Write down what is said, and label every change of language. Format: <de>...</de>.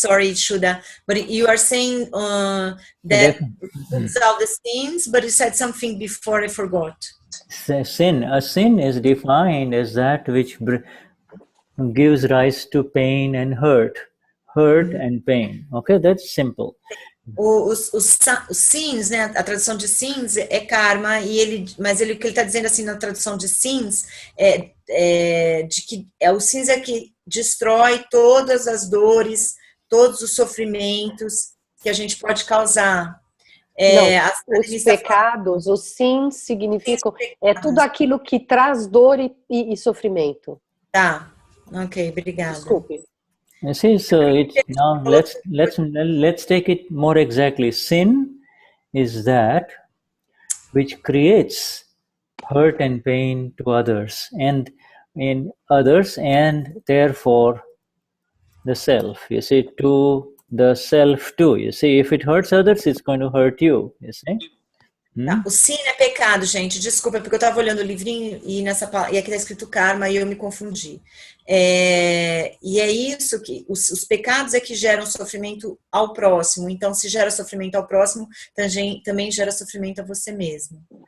<en>Sorry, Shuddha, but you are saying that it's all the sins, but you said something before I forgot. A sin is defined as that which gives rise to pain and hurt and pain. Okay, that's simple.</en> <pt>Os sins, né? A tradução de sins é karma, mas o que ele está dizendo assim na tradução de sins de que o sins é que destrói todas as dores, todos os sofrimentos que a gente pode causar. Os pecados, os sins significam tudo aquilo que traz dor e sofrimento. Tá, ok, obrigada. Desculpe.</pt> <en>You see, so now let's take it more exactly. Sin is that which creates hurt and pain to others and in others, and therefore the self. You see, to the self too. You see, if it hurts others, it's going to hurt you. You see.</en> <pt>O sin é pecado, gente. Desculpa, porque eu estava olhando o livrinho e aqui está escrito karma e eu me confundi. E é isso que os pecados é que geram sofrimento ao próximo. Então, se gera sofrimento ao próximo, também gera sofrimento a você mesmo.</pt>